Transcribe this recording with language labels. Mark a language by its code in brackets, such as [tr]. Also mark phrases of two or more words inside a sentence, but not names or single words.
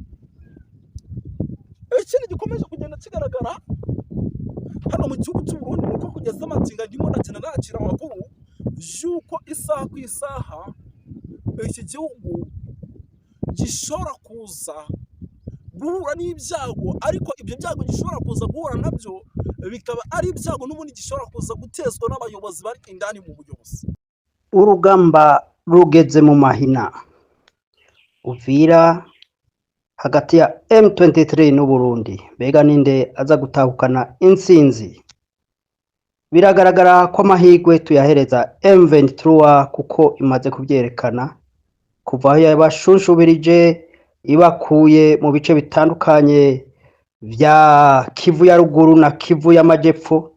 [rn] Ikindi gikomeje kugenda kigaragara hano mu gihugu cy'u Burundi nuko kugeza amagingo ndimo nakira amakuru yuko isaha ku isaha iki gihugu gishobora kuza guhura n'ibyago, ariko ibyo byago gishobora kuza guhura nabyo bikaba ari ibyago n'ubundi gishobora kuza gutezwa n'abayobozi bari indani mu buyobozi. Urugamba rugeze mu mahina. Uvira hagati ya M23 n'u Burundi, mbega ninde aza gutahukana intsinzi? Biragaragara ko amahirwe tuyahereza M23 kuko imaze kubyerekana kuva aho yabashunshubirije ibakuye mu bice bitandukanye vya Kivu ya ruguru na Kivu y'amajepfo.